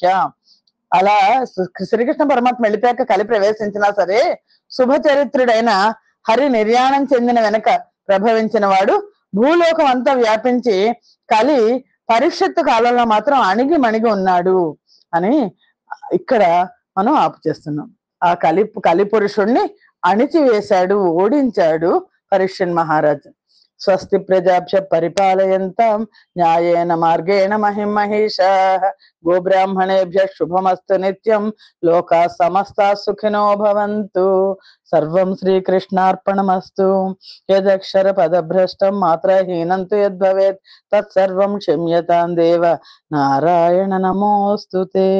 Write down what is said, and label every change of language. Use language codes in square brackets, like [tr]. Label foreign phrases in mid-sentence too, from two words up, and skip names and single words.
[te] అలా శ్రీకృష్ణ పరమాత్మ వెళ్ళిపోయాక కలి ప్రవేశించినా సరే శుభచరిత్రుడైన హరి నిర్యాణం చెందిన వెనక ప్రభవించిన వాడు భూలోకం అంతా వ్యాపించి కలి పరీక్షిత్తు కాలంలో మాత్రం అణిగి మణిగి ఉన్నాడు అని ఇక్కడ మనం ఆపు చేస్తున్నాం. ఆ కలి పురుషుణ్ణి అణిచివేశాడు, ఓడించాడు పరీక్షిత్ మహారాజు. [sa] స్వస్తి ప్రజాభ్య పరిపాలయంతాం న్యాయేన మార్గేణ మహిం మహిషాః. గోబ్రాహ్మణేభ్య శుభమస్తు నిత్యం. లోకా సమస్తా సుఖినో భవంతు. సర్వం శ్రీకృష్ణార్పణమస్తు. యదక్షర పదభ్రష్టం మాత్రహీనం తు యద్భవేత్ తత్సర్వం క్షమ్యతాం దేవ నారాయణ నమోస్తుతే.